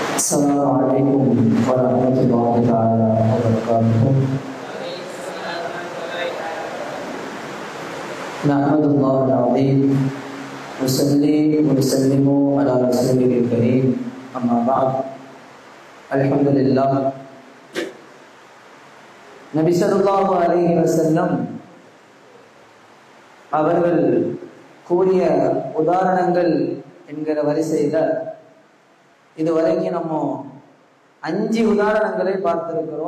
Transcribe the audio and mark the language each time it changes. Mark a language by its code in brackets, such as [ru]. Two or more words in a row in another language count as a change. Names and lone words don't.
[ar] السلام عليكم ورحمة الله تعالى وبركاته. نحمد الله العظيم ونصلي ونسلم على رسوله الكريم أما بعد. الحمد لله. [ta] நபி [ar] صلى الله عليه وسلم [ta] அவர்கள் கூறிய உதாரணங்கள் என்கிற வரிசையில இதுவரைக்கும் நம்ம 5 உதாரணங்களை பார்த்திருக்கிறோம்.